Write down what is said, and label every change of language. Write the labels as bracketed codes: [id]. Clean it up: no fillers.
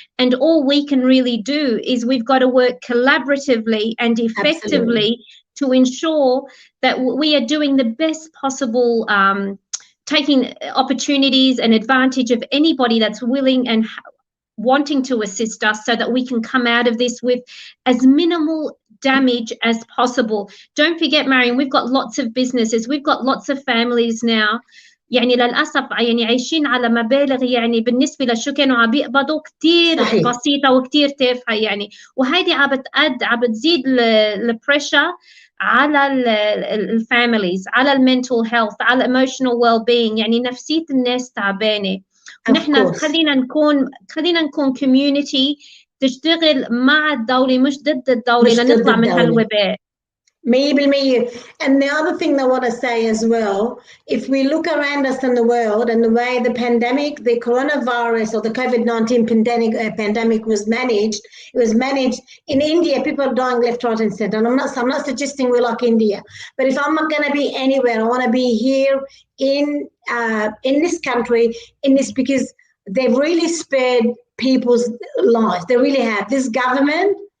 [en] And all we can really do is we've got to work collaboratively and effectively to ensure that we are doing the best possible, taking opportunities and advantage of anybody that's willing and wanting to assist us so that we can come out of this with as minimal damage as possible. Don't forget, Mariam, we've got lots of businesses, we've got lots of families now. [ar] يعني للأسف يعني عايشين على مبالغ يعني بالنسبة لشو كانوا عم بيقبضوا كتير بسيطة وكتير تافهة يعني، وهيدي عم بتزيد البريشر على الفاميليز، على المنتل هيلث، على [en] emotional well-being. [ar] يعني نفسية الناس تعبانة. نحن خلينا نكون community تشتغل مع الدولة مش ضد الدولة لنطلع من هالوباء. [en] 100%. And the other thing I want to say as well, if we look around us in the world and the way the pandemic, the coronavirus or the COVID-19 pandemic was managed, it was managed in India. People are dying left, right, and center. And I'm not suggesting we're like India, but if I'm not going to be anywhere, I want to be here in this country, because they've really spared people's lives. They really have. This government.